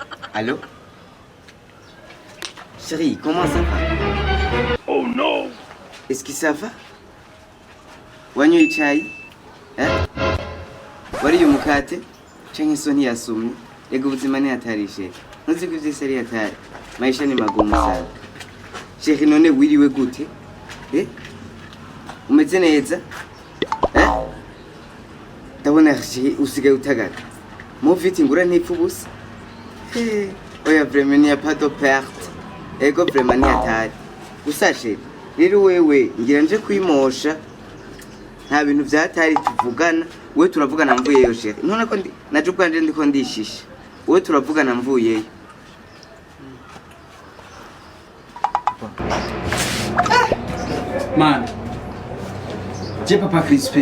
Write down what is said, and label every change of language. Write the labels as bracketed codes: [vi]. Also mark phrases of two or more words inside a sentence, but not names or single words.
[fr] Allô? Chérie, comment ça va? Oh non! Est-ce que ça va? [rn] Wanyoye icyayi? Wariye umukate? Canke so ntiyasumye? Ego ubuzima ntihatari sheri. Ntuzi ko ivyo seri hatari. [sw] Maisha ni magumu sana. [rn] Sheri none wiriwe gute? Umeze neza? Ndabona usigaye utagaga. Mufite ingura ntipfa ubusa. [fr] Oya vraiment n'y a pas de perte. [rn] Ego vraiment ntihatari. Gusa sheri, rero wewe ngira nje kwimosha. Nta bintu vyatari tuvugana. Wewe turavugana mvuyeyo sheri. None ko naje ubwanje ndiko ndishisha. Wewe turavugana mvuyeyo. Man, je papa Crispin.